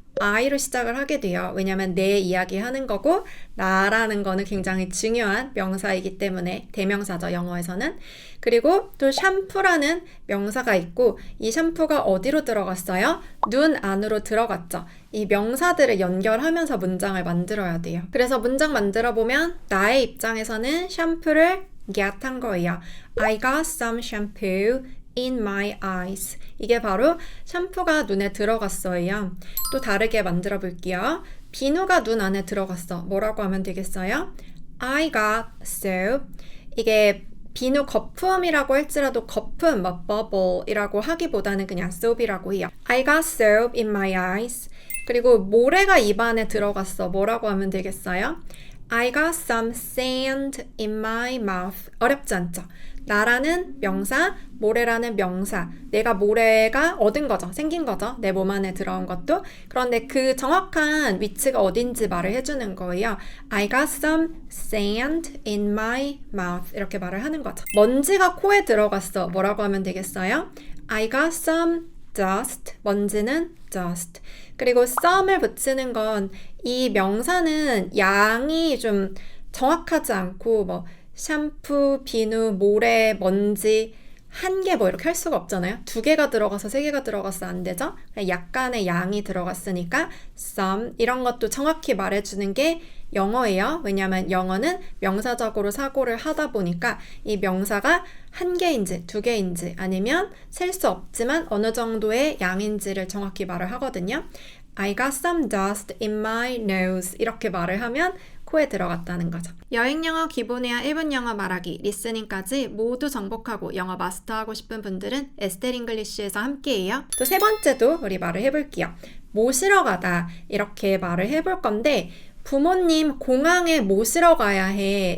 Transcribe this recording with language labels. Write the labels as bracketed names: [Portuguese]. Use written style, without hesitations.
[Korean] I로 시작을 하게 돼요. 왜냐면 내 이야기 하는 거고 나라는 거는 굉장히 중요한 명사이기 때문에 대명사죠, 영어에서는. 그리고 또 샴푸라는 명사가 있고 이 샴푸가 어디로 들어갔어요? 눈 안으로 들어갔죠. 이 명사들을 연결하면서 문장을 만들어야 돼요. 그래서 문장 만들어 보면 나의 입장에서는 샴푸를 get 한 거예요. [English] I got some shampoo in my eyes. [Korean] 이게 바로 샴푸가 눈에 들어갔어요. 또 다르게 만들어 볼게요. 비누가 눈 안에 들어갔어. 뭐라고 하면 되겠어요? [English] I got soap. [Korean] 이게 비누 거품이라고 할지라도 거품, 뭐 bubble이라고 하기보다는 그냥 soap이라고 해요. [English] I got soap in my eyes. [Korean] 그리고 모래가 입안에 들어갔어. 뭐라고 하면 되겠어요? [English] I got some sand in my mouth. [Korean] 어렵지 않죠? 나라는 명사, 모래라는 명사. 내가 모래가 얻은 거죠. 생긴 거죠. 내 몸 안에 들어온 것도. 그런데 그 정확한 위치가 어딘지 말을 해주는 거예요. [English] I got some sand in my mouth. [Korean] 이렇게 말을 하는 거죠. 먼지가 코에 들어갔어. 뭐라고 하면 되겠어요? [English] I got some dust. [Korean] 먼지는 [English] dust. [Korean] 그리고 some을 붙이는 건 이 명사는 양이 좀 정확하지 않고 뭐 샴푸, 비누, 모래, 먼지 한 개 뭐 이렇게 할 수가 없잖아요. 2개가 들어가서 3개가 들어가서 안 되죠. 약간의 양이 들어갔으니까 some 이런 것도 정확히 말해주는 게 영어예요. 왜냐하면 영어는 명사적으로 사고를 하다 보니까 이 명사가 1개인지 2개인지 아니면 셀 수 없지만 어느 정도의 양인지를 정확히 말을 하거든요. [English] I got some dust in my nose. [Korean] 이렇게 말을 하면 코에 들어갔다는 거죠. 여행 영어 기본회화 1분 영어 말하기 리스닝까지 모두 정복하고 영어 마스터하고 싶은 분들은 에스텔 잉글리쉬에서 함께해요. 또 세 번째도 우리 말을 해볼게요. 모시러 가다 이렇게 말을 해볼 건데 부모님 공항에 모시러 가야 해.